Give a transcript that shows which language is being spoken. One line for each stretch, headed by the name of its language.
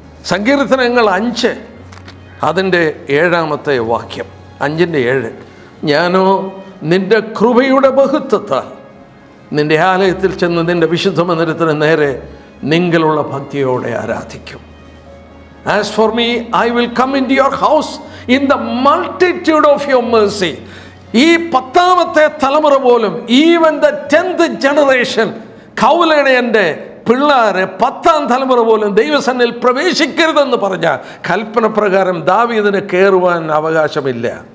Malayalam: സങ്കീർത്തനങ്ങൾ 5 അതിൻ്റെ 7-ാമത്തെ വാക്യം, 5-ന്റെ 7. ഞാനോ നിൻ്റെ കൃപയുടെ ബഹുത്വത്താൽ നിൻ്റെ ആലയത്തിൽ ചെന്ന് നിൻ്റെ വിശുദ്ധ മന്ദിരത്തിന് നേരെ നിങ്ങളുള്ള ഭക്തിയോടെ ആരാധിക്കും.
English: As for me, I will come into your house in the multitude of your mercy.
Malayalam: ഈ 10ാമത്തെ തലമുറ പോലും,
English: even the 10th generation,
Malayalam: കൗലടയൻ്റെ പിള്ളേരെ 10ാം തലമുറ പോലും ദൈവസന്നിധിയിൽ പ്രവേശിക്കരുതെന്ന് പറഞ്ഞ കൽപ്പന പ്രകാരം ദാവീദിന് കയറുവാൻ അവകാശമില്ല.